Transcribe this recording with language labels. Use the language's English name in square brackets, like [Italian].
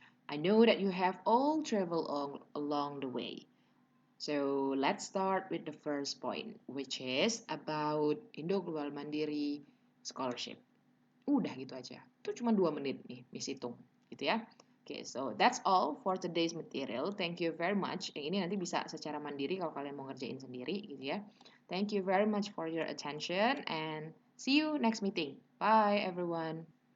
[English] I know that you have all traveled along the way. So let's start with the first point, which is about Indo Global Mandiri Scholarship. [Indonesian] Udah gitu aja. Itu cuma 2 menit nih, Miss hitung. Gitu ya. [English] Okay, so that's all for today's material. Thank you very much. [Indonesian] Yang ini nanti bisa secara mandiri kalau kalian mau ngerjain sendiri gitu ya. [English] Thank you very much for your attention and see you next meeting. Bye everyone.